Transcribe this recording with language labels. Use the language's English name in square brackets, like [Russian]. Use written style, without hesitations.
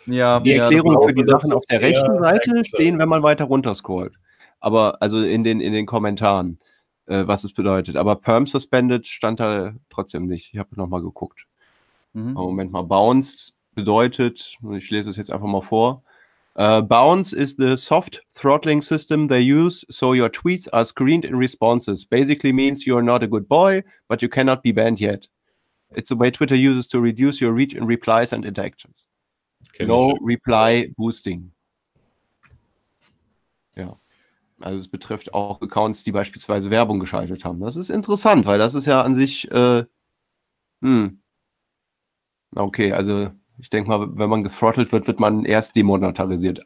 [German] ja, die Erklärung für die Sachen auf der rechten Seite stehen, wenn man weiter runterscrollt. Aber also in den Kommentaren, was es bedeutet. Aber Perm Suspended stand da trotzdem nicht. Ich habe nochmal geguckt. Mhm. Moment mal, Bounced bedeutet, ich lese es jetzt einfach mal vor. [English] Bounce is the soft throttling system they use, so your tweets are screened in responses. Basically means you're not a good boy, but you cannot be banned yet. It's a way Twitter uses to reduce your reach in replies and interactions. No reply boosting. [German] Ja, also es betrifft auch Accounts, die beispielsweise Werbung geschaltet haben. Das ist interessant, weil das ist ja an sich... Okay, also... Ich denke mal, wenn man gethrottelt wird, wird man erst demonetarisiert.